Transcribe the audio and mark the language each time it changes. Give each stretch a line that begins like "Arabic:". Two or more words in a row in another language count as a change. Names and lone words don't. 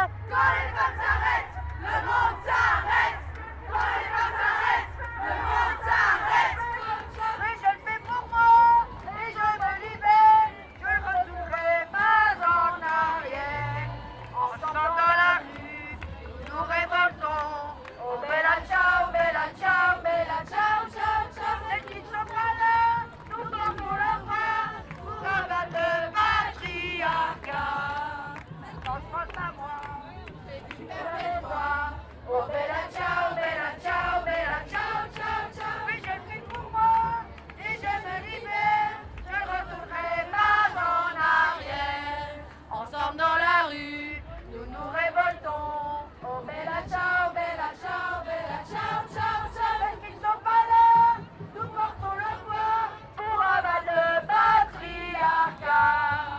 French: Quand les femmes s'arrêtent, le monde s'arrête. Quand les femmes s'arrêtent, le monde s'arrête. Oui, je le fais pour moi, et je me libère, je ne retournerai pas en arrière. Ensemble dans la rue, nous révoltons.
Italian: Oh bella ciao, bella ciao, bella ciao, ciao, ciao.
French: Celles qui ne sont pas là, nous portons leur bras pour abattre le patriarcat. On se pense à moi, et tu perds toi.
Italian: Oh bella ciao, bella ciao, bella ciao, ciao, ciao.
French: Oui, je le fais pour moi, et je me libère, je ne retournerai pas en arrière. Ensemble dans la rue, nous nous révoltons.
Italian: Oh bella ciao, bella ciao, bella ciao, ciao, ciao.
French: Celles qui ne sont pas là, nous portons le poids pour abattre le patriarcat.